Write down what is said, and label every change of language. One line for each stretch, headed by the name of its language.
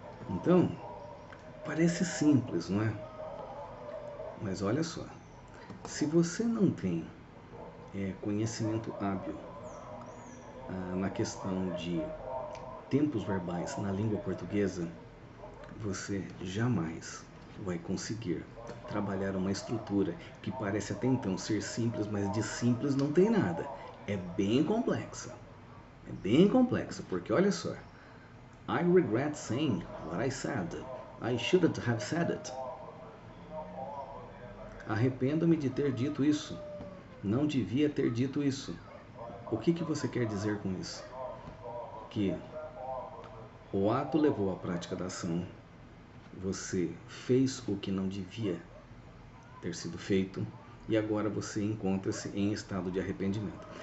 Portuguese: Então, parece simples, não é? Mas olha só, se você não tem conhecimento hábil na questão de tempos verbais na língua portuguesa, você jamais vai conseguir trabalhar uma estrutura que parece até então ser simples, mas de simples não tem nada. É bem complexa. É bem complexa, porque olha só.
English: I regret saying what I said. I shouldn't have said it.
Portuguese: Arrependo-me de ter dito isso. Não devia ter dito isso. O que você quer dizer com isso? Que o ato levou à prática da ação. Você fez o que não devia ter sido feito e agora você encontra-se em estado de arrependimento.